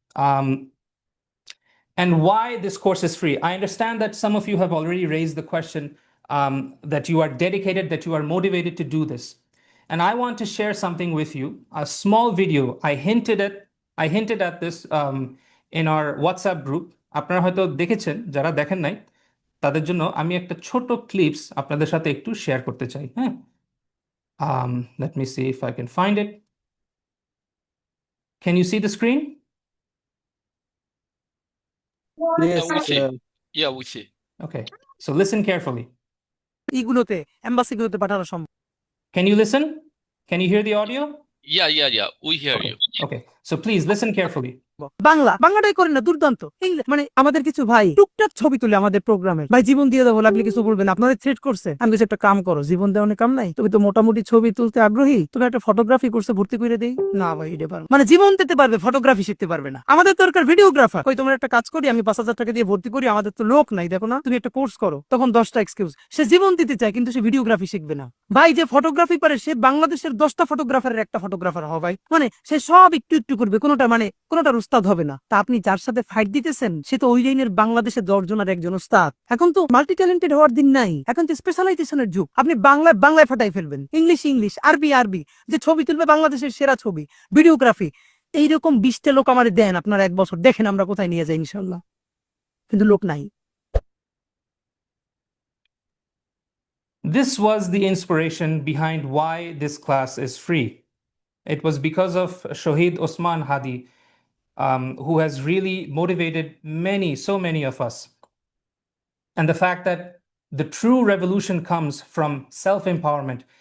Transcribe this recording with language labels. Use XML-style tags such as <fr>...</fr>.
<en>And why this course is free. I understand that some of you have already raised the question that you are dedicated, that you are motivated to do this. And I want to share something with you, a small video. I hinted at this in our WhatsApp group.</en> <bn>আপনারা হয়তো দেখেছেন, যারা দেখেন নাই তাদের জন্য আমি একটা ছোট ক্লিপস আপনাদের সাথে একটু শেয়ার করতে চাই।</bn> <en>হ্যাঁ, let me see if I can find it. Can you see the screen? Yes, we see. Yeah, we see. Okay, so listen carefully.</en> <bn>ইগুলোতে এমবাসিগুলোতে পাঠানো সম্ভব।</bn> <en>Can you listen? Can you hear the audio? Yeah. We hear Okay. you. Okay. So please listen carefully.</en> <bn>বাংলাটাই করেন না, দুর্দান্ত। মানে আমাদের কিছু ভাই টুকটাক ছবি তুলে আমাদের প্রোগ্রামে, ভাই জীবন দিয়ে দেবো, লাগলে কিছু বলবেন, আপনাদের থ্রেট করছে, আমি কিছু একটা কাম করো, জীবন দেওয়ার কাম নাই, তুমি তো মোটামুটি ছবি তুলতে আগ্রহী, তুমি একটা ফটোগ্রাফি কোর্সে ভর্তি করে দেই না। ভাই এটা পারো মানে জীবন দিতে পারবে, ফটোগ্রাফি শিখতে পারবে না। আমাদের দরকার ভিডিওগ্রাফার। ওই তোমার একটা কাজ করি, আমি 5,000 টাকা দিয়ে ভর্তি করি, আমাদের তো লোক নাই, দেখো না, তুমি একটা কোর্স করো। তখন 10টা এক্সকিউজ। সে জীবন দিতে চায় কিন্তু সে ভিডিওগ্রাফি শিখবে না। ভাই যে ফটোগ্রাফি পারে সে বাংলাদেশের 10টা ফটোগ্রাফারের একটা ফটোগ্রাফার হবে ভাই। মানে সে সব একটু একটু করবে, কোনোটার উস্তাদ হবে না। তা আপনি যার সাথে ফাইট দিতেছেন সে তো ওই লাইনের বাংলাদেশে 10 জনের একজন উস্তাদ। এখন তো মাল্টি ট্যালেন্টেড হওয়ার দিন নাই, এখন তো স্পেশালাইজেশনের যুগ। আপনি বাংলায় ফাটাই ফেলবেন, ইংলিশ, আরবি, যে ছবি তুলবে বাংলাদেশের সেরা ছবি, ভিডিওগ্রাফি। এইরকম 20টা লোক আমাদের দেন, আপনারা 1 বছর দেখেন আমরা কোথায় নিয়ে যাই ইনশাল্লাহ। কিন্তু লোক নাই।</bn> <en>This was the inspiration behind why this class is free. It was because of Shohid Osman Hadi, who has really motivated so many of us. And the fact that the true revolution comes from self-empowerment.</en>